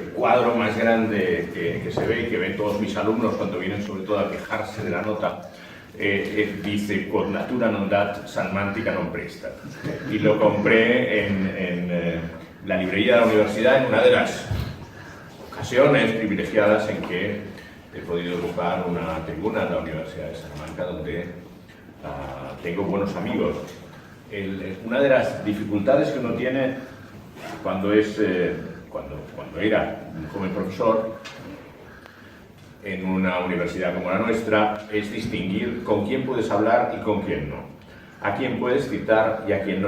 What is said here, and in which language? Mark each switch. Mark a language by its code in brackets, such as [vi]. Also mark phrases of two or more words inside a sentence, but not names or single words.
[es] cuadro más grande que se ve y que ven todos mis alumnos cuando vienen sobre todo a quejarse de la nota, dice [la] quod natura non dat Salmántica non presta, [es] y lo compré en la librería de la universidad en una de las ocasiones privilegiadas en que he podido ocupar una tribuna en la Universidad de Salamanca, donde tengo buenos amigos. Una de las dificultades que uno tiene cuando era un joven profesor en una universidad como la nuestra es distinguir con quién puedes hablar y con quién no, a quién puedes citar y a quién no.